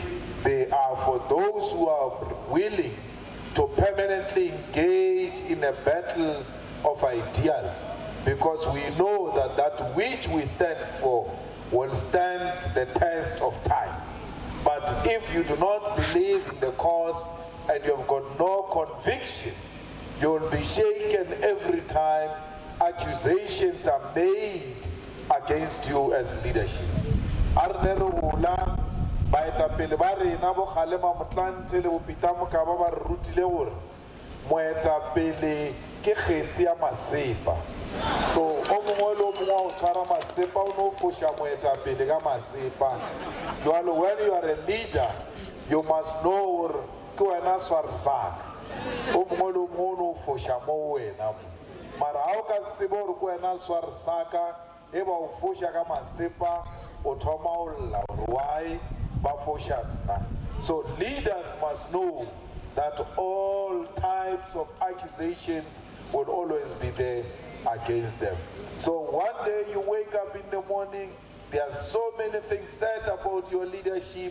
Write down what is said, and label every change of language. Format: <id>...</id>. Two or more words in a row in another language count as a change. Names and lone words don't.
<en>They are for those who are willing to permanently engage in a battle of ideas, because we know that that which we stand for will stand the test of time. But if you do not believe in the cause and you have got no conviction You'll be shaken every time accusations are made against you as leadership.</en> <nso>Baetapele ba rena bo kgalema motlanthe le bopita mokaba ba re rutile gore moetapele ke kgetsi ya masepa. So o mongwe le o mongwe o tshwara masepa o no fosha moetapele ka masepa.</nso> <en>When you are a leader, you must know</en> <nso>gore ke wena swarisaka. O mongwe le o mongwe o no fosha mo wena. Mara ha o ka se tsebe gore ke wena swarisaka e ba o fosha ka masepa o thoma o lla gore why.</nso> <en>So leaders must know that all types of accusations will always be there against them. So one day you wake up in the morning, there are so many things said about your leadership.</en>